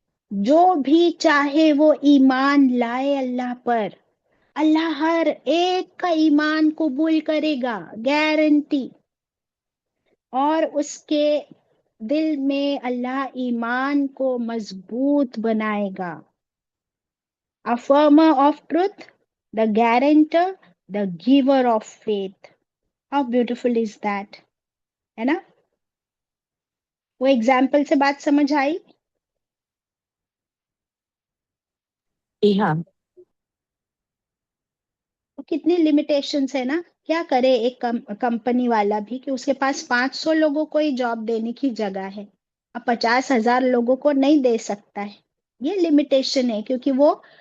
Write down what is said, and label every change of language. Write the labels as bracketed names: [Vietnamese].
[Urdu] جو بھی چاہے وہ ایمان لائے اللہ پر، اللہ ہر ایک کا ایمان قبول کرے گا، گارنٹی. اور اس کے دل میں اللہ ایمان کو مضبوط بنائے گا. [English] Affirmer of truth, the guarantor, the giver of faith. How beautiful is that? [Urdu] ہے نا؟ وہ ایگزامپل سے بات سمجھ آئی؟ جی ہاں. کتنی لمیٹیشنز ہے نا. کیا کرے ایک کمپنی والا بھی کہ اس کے پاس 500 لوگوں کو ہی جاب دینے کی جگہ ہے، اب 50,000 لوگوں کو نہیں دے سکتا ہے. یہ لمیٹیشن ہے کیونکہ وہ